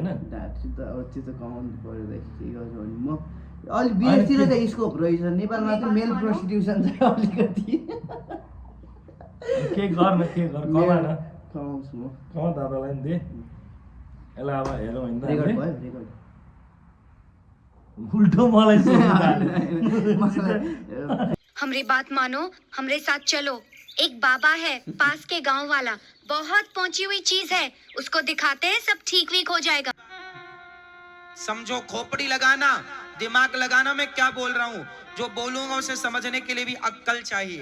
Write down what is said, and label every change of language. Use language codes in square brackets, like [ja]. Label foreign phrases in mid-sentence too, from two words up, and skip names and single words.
[ne] ढाँटी त अब त्यो त कमाउनु पऱ्यो के गर्छ भने म अलिक विदेशतिर त स्कोप रहेछ नेपालमा त [en] male prostitution [ne] छ अलिकति के गर्न कमा न कमाउँछु म कमा दादालाई नि दे यसलाई अब हेरौँ होइन रेकर्ड भयो रेकर्ड उल्टो मलाई [hi] हमारी बात मानो हमरे साथ चलो एक बाबा है पास के गांव वाला बहुत पहुंची हुई चीज है उसको दिखाते हैं सब ठीक वीक हो जाएगा समझो खोपड़ी लगाना दिमाग लगाना मैं क्या बोल रहा हूँ जो बोलूंगा उसे समझने के लिए भी अक्कल चाहिए